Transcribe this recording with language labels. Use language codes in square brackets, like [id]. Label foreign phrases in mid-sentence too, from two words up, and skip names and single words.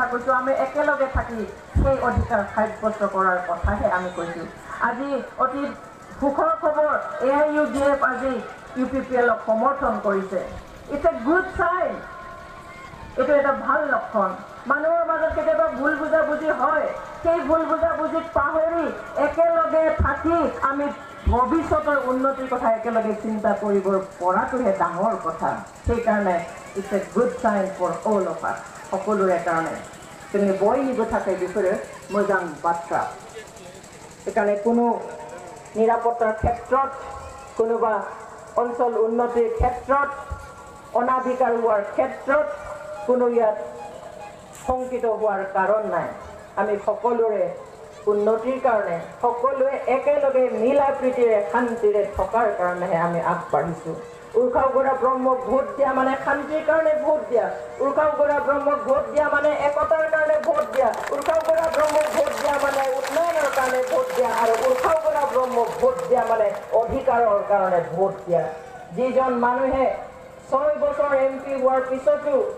[as] কৈছোঁ আমি একেলগে থাকি সেই অধিকাৰ সাব্যস্ত কৰাৰ কথাহে আমি কৈছোঁ আজি অতি সুখৰ খবৰ AIUDF আজি UPPLক সমৰ্থন কৰিছে [en] It's a good sign [as] এইটো এটা ভাল লক্ষণ মানুহৰ মাজত কেতিয়াবা ভুল বুজাবুজি হয় সেই ভুল বুজাবুজিক পাহৰি একেলগে থাকি আমি ভৱিষ্যতৰ উন্নতিৰ কথা একেলগে চিন্তা কৰিব পৰাটোহে ডাঙৰ কথা সেইকাৰণে [en] It's a good sign for all of us [as] সকলোৰে কাৰণে [brx] जोंनि बयनिबो थाखाय बेफोरो मोजां बाथ्रा [as] সেইকাৰণে কোনো নিৰাপত্তাৰ ক্ষেত্ৰত কোনোবা অঞ্চল উন্নতিৰ ক্ষেত্ৰত অনাধিকাৰ হোৱাৰ ক্ষেত্ৰত কোনো ইয়াত শংকিত হোৱাৰ কাৰণ নাই আমি সকলোৰে উন্নতিৰ কাৰণে সকলোৱে একেলগে মিলা প্ৰীতিৰে শান্তিৰে থকাৰ কাৰণেহে আমি আগবাঢ়িছোঁ উৰ্খাও গৰা ব্ৰহ্মক ভোট দিয়া মানে শান্তিৰ কাৰণে ভোট দিয়া উৰ্খাও গৰা ব্ৰহ্মক ভোট দিয়া মানে একতাৰ কাৰণে ভোট দিয়া উৰ্খাও গৰা ব্ৰহ্মক ভোট দিয়া মানে উন্নয়নৰ কাৰণে ভোট দিয়া আৰু উৰ্খাও গৰা ব্ৰহ্মক ভোট দিয়া মানে অধিকাৰৰ কাৰণে ভোট দিয়া যিজন মানুহে 6 বছৰ MP হোৱাৰ পিছতো